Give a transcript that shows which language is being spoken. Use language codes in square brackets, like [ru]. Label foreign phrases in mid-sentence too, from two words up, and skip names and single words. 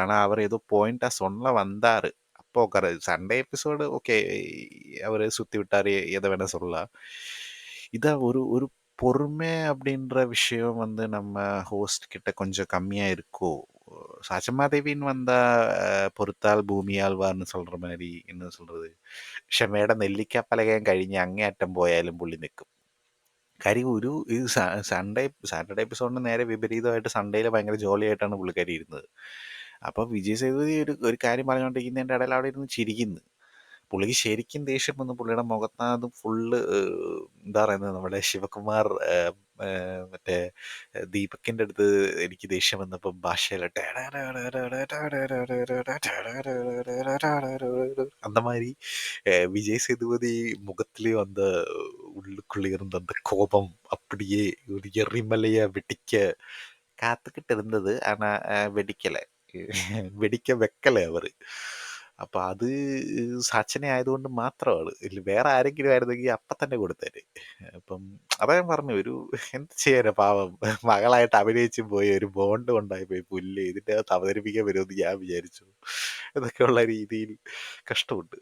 [ta] ஆனால் அவர் ஏதோ பாயிண்டாக சொல்ல வந்தார், அப்போ உட்கார. [en] Sunday episode [ta] ஓகே, அவர் சுற்றி விட்டார், எதை வேணால் சொல்லலாம். இதான் ஒரு ஒரு பொறுமை அப்படின்ற விஷயம் வந்து நம்ம ஹோஸ்ட் கிட்ட கொஞ்சம் கம்மியாக இருக்கோ. சச்சமாதேவின்னு வந்தால் பொறுத்தால் பூமி ஆழ்வார்னு சொல்கிற மாதிரி, என்ன சொல்கிறது, [ml] ക്ഷമയുടെ നെല്ലിക്കാപ്പലകയും കഴിഞ്ഞ് അങ്ങേയറ്റം പോയാലും പുള്ളി നിൽക്കും. കാര്യം ഒരു ഇത് സാറ്റർഡേ എപ്പിസോഡിന് നേരെ വിപരീതമായിട്ട് സൺഡേയിൽ ഭയങ്കര ജോളിയായിട്ടാണ് പുള്ളിക്കാരി ഇരുന്നത്. അപ്പോൾ വിജയ് സേതുപതി ഒരു കാര്യം പറഞ്ഞുകൊണ്ടിരിക്കുന്നതിൻ്റെ ഇടയിൽ അവിടെ ഇരുന്ന് ചിരിക്കുന്നു. പുള്ളിക്ക് ശരിക്കും ദേഷ്യം വന്നു. പുള്ളിയുടെ മുഖത്താത് ഫുള്ള് എന്താ പറയുന്നത്, നമ്മുടെ ശിവകുമാർ മറ്റേ ദീപക്കിൻ്റെ അടുത്ത് എനിക്ക് ദേഷ്യം വന്നപ്പോൾ ഭാഷയിൽ [ta] அந்த மாதிரி விஜய் சேதுபதி முகத்திலே அந்த உள்ளுக்குள்ளே இருந்த அந்த கோபம் அப்படியே ஒரு எரிமலையா வெடிக்க காத்துக்கிட்டு இருந்தது. ஆனா வெடிக்கலை. [ml] വെടിക്ക വെക്കലേ അവര്. അപ്പൊ അത് സച്ചിനെ ആയതുകൊണ്ട് മാത്രമാണ്. ഇല്ല വേറെ ആരെങ്കിലും ആയിരുന്നെങ്കിൽ അപ്പൊ തന്നെ കൊടുത്തേര്. അപ്പം അതാ ഞാൻ പറഞ്ഞു, ഒരു എന്ത് ചെയ്യാനാ പാവം, മകളായിട്ട് അഭിനയിച്ചു പോയി, ഒരു ബോണ്ട് ഉണ്ടായി പോയി, പുല്ല് ഇതിൻ്റെ അകത്ത് അവതരിപ്പിക്കാൻ വരുമെന്ന് ഞാൻ വിചാരിച്ചു എന്നൊക്കെയുള്ള രീതിയിൽ കഷ്ടമുണ്ട്.